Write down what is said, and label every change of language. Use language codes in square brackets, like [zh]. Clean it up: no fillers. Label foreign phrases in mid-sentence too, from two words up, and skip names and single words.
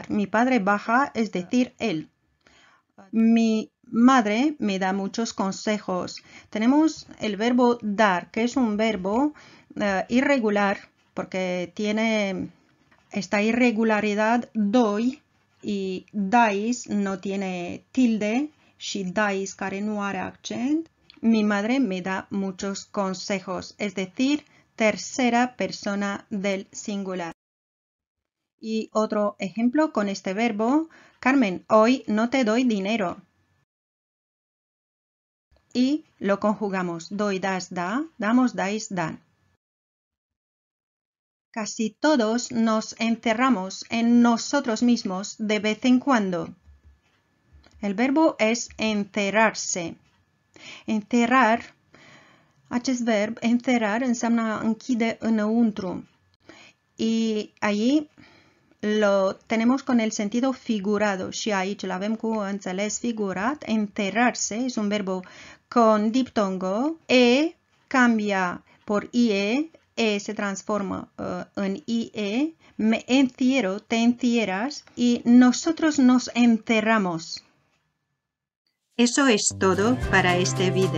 [es] Mi padre baja, es decir, él. Mi madre me da muchos consejos. Tenemos el verbo dar, que es un verbo irregular, porque tiene esta irregularidad doy y dais no tiene tilde [ro] și dais care nu are accent. [es] Mi madre me da muchos consejos, es decir, tercera persona del singular. Y otro ejemplo con este verbo, Carmen, hoy no te doy dinero. Y lo conjugamos, doy, das, da, damos, dais, dan. Casi todos nos encerramos en nosotros mismos de vez en cuando. El verbo es encerrarse. Encerrar, [ro] acest verb, encerrar, înseamnă a închide înăuntru. [es] Y allí lo tenemos con el sentido figurado [ro] și aici îl avem cu înțeles figurat. [es] Encerrarse es un verbo con diptongo. E cambia por ie. E se transforma en ie. Me encierro, te encierras y nosotros nos encerramos. Eso es todo para este video.